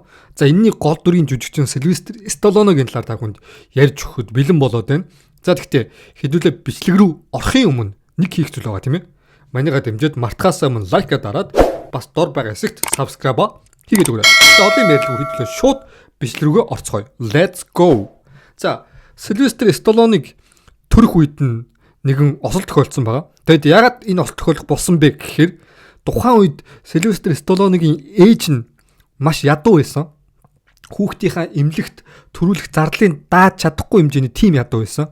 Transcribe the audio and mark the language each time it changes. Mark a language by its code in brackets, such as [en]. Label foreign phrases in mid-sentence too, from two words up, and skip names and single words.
[mn] За энэний гол дүрийн жүжигчин Sylvester Stallone-гийн талаар та бүхэнд ярьж өгөхөд бэлэн болоод байна. За тэгтээ хэдүүлээ бичлэг рүү орохын өмнө нэг хийх зүйл байгаа тийм ээ. Манайгаа дэмжиж мартахаас өмнө лайка дараад бас дор байгаа хэсэгт subscribe хийгээд өгөөч. Одоо энэ мэдлэг хөтлөө шууд бичлэг рүүгээ орцгоё. [en] Let's go. [mn] За, Sylvester Stallone-ыг төрөх үед нэгэн осол тохиолдсон байгаа. Тэгэд ягаад энэ осол тохиолдох болсон бэ гэхээр тухайн үед Sylvester Stallone-гийн ээж нь маш ядуу байсан. Хүүхдийнхаа эмнэлэгт төрүүлэх зардлыг дааж чадахгүй хэмжээний тим ядуу байсан.